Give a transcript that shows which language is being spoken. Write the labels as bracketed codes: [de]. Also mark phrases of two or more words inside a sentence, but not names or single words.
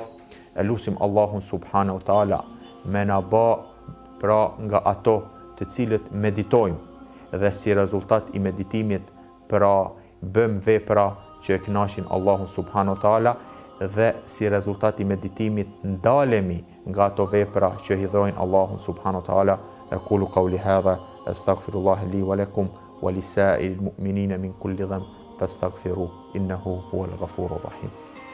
[sq] E lusim Allahun [ar] سبحانه وتعالى [sq] me na bë pra nga ato të cilët meditojmë dhe si rezultat i meditimit pra bëm vepra që e kënaqin Allahun [ar] سبحانه وتعالى, [sq] dhe si rezultat i meditimit ndalemi nga ato vepra që hidhrojnë Allahun [ar] سبحانه وتعالى. أقول قولي هذا أستغفر الله لي ولكم ولسائر المؤمنين من كل ذنب فاستغفروه إنه هو الغفور الرحيم.